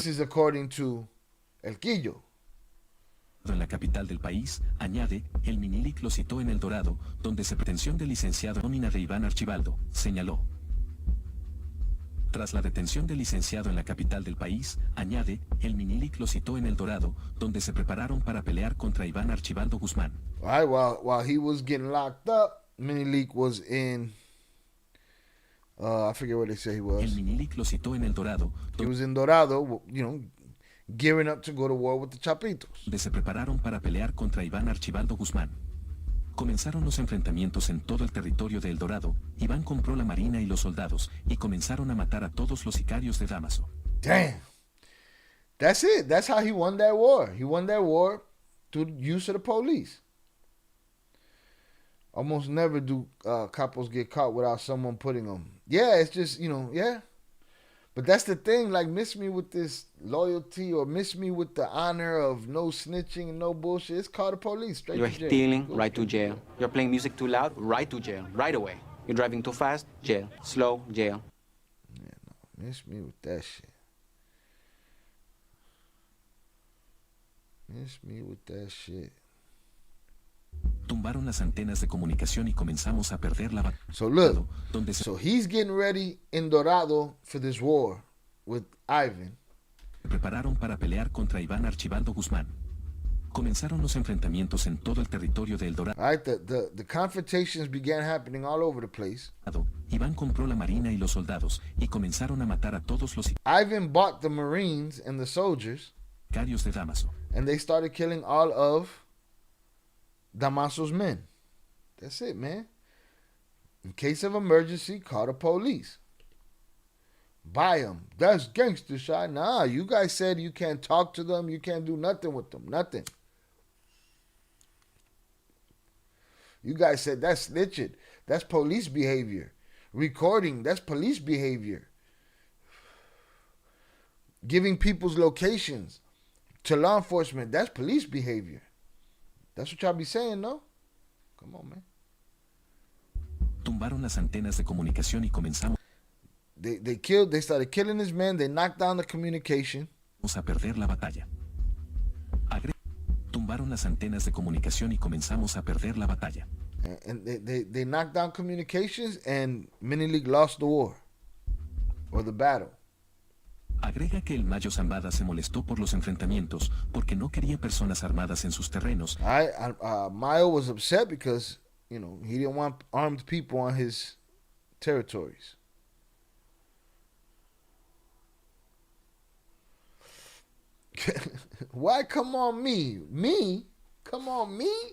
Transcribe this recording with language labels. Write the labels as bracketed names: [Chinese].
[English] This is according to El Quillo. [Spanish] En la capital del país, añade, el Minilic lo citó en El Dorado, donde se pretensión del licenciado nómina de Iván Archibaldo, señaló. Tras la detención del licenciado en la capital del país, añade, el Minilic lo citó en El Dorado, donde se prepararon para pelear contra Iván Archibaldo Guzmán. [English] All right, while he was getting locked up, Minilic was in, I forget what they say he was. [Spanish] El Minilic lo citó en El Dorado. [English] He was in Dorado, gearing up to go to war with the Chapitos. [Spanish] Donde se prepararon para pelear contra Iván Archibaldo Guzmán. Comenzaron los enfrentamientos en todo el territorio de El Dorado. Iván compró la marina y los soldados y comenzaron a matar a todos los sicarios de Damaso. [English] Damn. That's it. That's how he won that war. He won that war through the use of the police. Almost never do capos get caught without someone putting them. Yeah, it's just, yeah. But that's the thing, like, miss me with this loyalty or miss me with the honor of no snitching and no bullshit. It's called the police. Straight You're to jail. stealing, right to jail. You're playing music too loud, right to jail, right away. You're driving too fast, jail. Slow, jail. Yeah, no, miss me with that shit. Miss me with that shit. [Spanish] Tumbaron las antenas de comunicación y comenzamos a perder la batalla. [English] So look, so he's getting ready in Dorado for this war with Ivan. [Spanish] Se prepararon para pelear contra Iván Archibaldo Guzmán. Comenzaron los enfrentamientos en todo el territorio de El Dorado. [English] All right, the confrontations began happening all over the place. [Spanish] Iván compró la marina y los soldados y comenzaron a matar a todos los [English] Ivan bought the Marines and the soldiers. [Spanish] Sicarios de Damaso. [English] And they started killing all of Damaso's men. That's it, man. In case of emergency, call the police. Buy them. That's gangster shot. Nah, you guys said you can't talk to them. You can't do nothing with them. Nothing. You guys said that's snitching. That's police behavior. Recording, that's police behavior. Giving people's locations to law enforcement, that's police behavior. That's what y'all be saying, no? Come on, man. [Spanish] Tumbaron las antenas de comunicación y comenzamos [English] they started killing his men, they knocked down the communication. [Spanish] a perder la batalla. Tumbaron las antenas de comunicación y comenzamos a perder la batalla. [English] And they knocked down communications and Minilic lost the war. Or the battle. [Spanish] Agrega que el Mayo Zambada se molestó por los enfrentamientos porque no quería personas armadas en sus terrenos. [English] Mayo was upset because, he didn't want armed people on his territories. Why come on me? Me? Come on me?